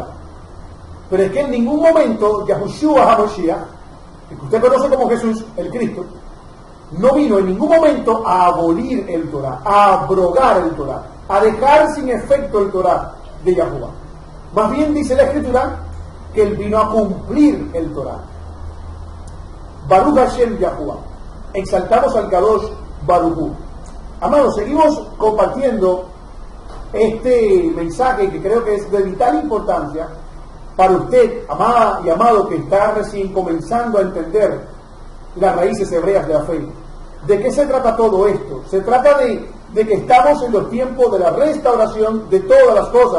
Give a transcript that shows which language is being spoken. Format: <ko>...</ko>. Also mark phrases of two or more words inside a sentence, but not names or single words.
<es>Pero es que en ningún momento Yahushua HaMashiach, el que usted conoce como Jesús, el Cristo, no vino en ningún momento a abolir el Torah, a abrogar el Torah, a dejar sin efecto el Torah de Yahuwah. Más bien dice la Escritura que él vino a cumplir el Torah.</es> <he>ברוך השם Yahuwah.</he> <es>Exaltamos al</es> <he>קדוש ברוך הוא.</he> <es>Amados, seguimos compartiendo este mensaje que creo que es de vital importancia para usted, amada y amado, que está recién comenzando a entender las raíces hebreas de la fe. ¿De qué se trata todo esto? Se trata de que estamos en los tiempos de la restauración de todas las cosas.</es>